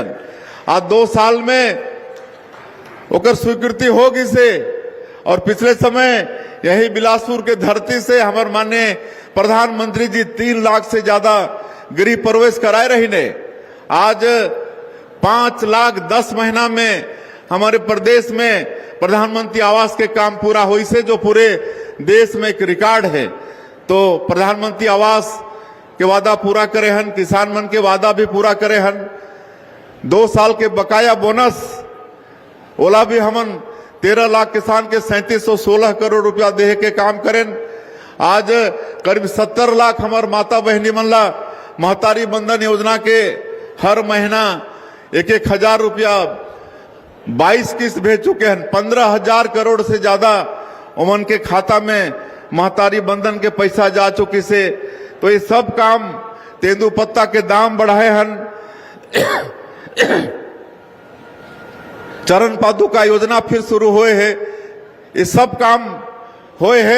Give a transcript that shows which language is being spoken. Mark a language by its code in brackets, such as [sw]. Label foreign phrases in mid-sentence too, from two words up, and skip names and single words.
[hne] आज 2 साल में ओकर स्वीकृति होगी से और पिछले समय यही बिलासपुर के धरती से हमारे माननीय प्रधानमंत्री जी 3 लाख से ज्यादा गृह प्रवेश कराए रही ने। आज 5 लाख 10 महीना में हमारे प्रदेश में प्रधानमंत्री आवास के काम पूरा हुई से जो पूरे देश में एक रिकॉर्ड है। तो प्रधानमंत्री आवास के वादा पूरा करे हन, किसान मन के वादा भी पूरा करे हन। 2 साल के बकाया बोनस ओला भी हमन 13 लाख किसान के 3716 करोड़ रुपया देहे के काम करें। आज करीब 70 लाख हमार माता बहनी मन ला महतारी बंधन योजना के हर महीना 1,000 रुपया 22 किस्त भेज चुके हैं। 15,000 करोड़ से ज्यादा उमन के खाता में महतारी बंधन के पैसा जा चुकी से। तो ये सब काम तेंदुपत्ता के दाम बढ़ाए हन, चरण पादुका योजना फिर शुरू हुए है, ये सब काम हुए है।